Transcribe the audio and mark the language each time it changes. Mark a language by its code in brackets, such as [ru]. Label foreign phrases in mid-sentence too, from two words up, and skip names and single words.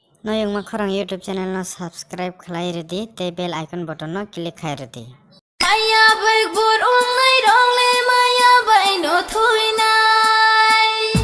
[trp] Noyong makorang YouTube channel no subscribe khlai redi te [en] bell icon button [trp] no click khai redi. Maya bai bur ungai rong le maya bai no thui nai.